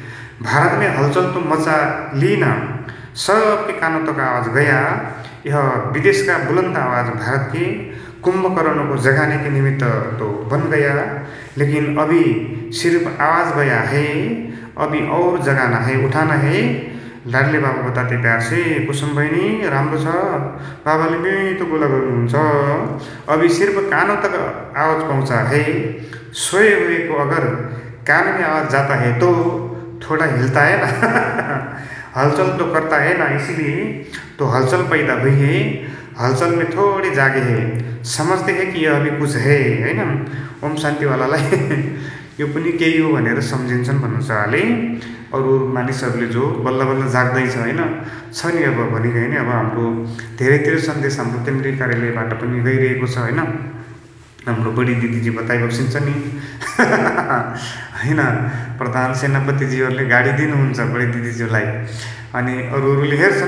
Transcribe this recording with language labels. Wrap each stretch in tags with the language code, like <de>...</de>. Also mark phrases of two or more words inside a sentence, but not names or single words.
<hi>भारत में हलचल तो मचा ली ना, सबके कानों तक आवाज़ गया, यह विदेश का बुलंद आवाज़ भारत के कुंभकर्णों को जगाने के निमित्त तो बन गया, लेकिन अभी सिर्फ आवाज़ गया है, अभी और जगाना है, उठाना है। लाडले बाबा बताते प्यार से</hi> <ne>कुसुम बहिनी राम्रो छ, बाबाले मिठो कुरा गर्नुहुन्छ,</ne> <hi>अभी सिर्फ कानों तक आवाज़ पहुँचा है। सोए हुए को अगर कान में आवाज़ जाता है तो थोड़ा हिलता है ना हलचल तो करता है ना, इसीलिए तो हलचल पैदा हुई है, हलचल में थोड़ी जागे है, समझते हैं कि यह अभी कुछ है ना।</hi> <ne>ओम शान्तिवालालाई यो पनि केही हो भनेर सम्झिन्छन् भन्नु छ उहाँले। अरू मानिसहरूले जो बल्ल बल्ल जाग्दैछ होइन, छ नि अब भनेको होइन, अब हाम्रो धेरैतिर सन्देश हाम्रो केन्द्रीय कार्यालयबाट पनि गइरहेको छ होइन। हाम्रो बडी दिदीजी बताइबक्सिन्छ नि होइन, प्रधान सेनापतिजीहरूले गाडी दिनुहुन्छ बडी दिदीज्यूलाई, अनि अरूले हेर्छन्</ne>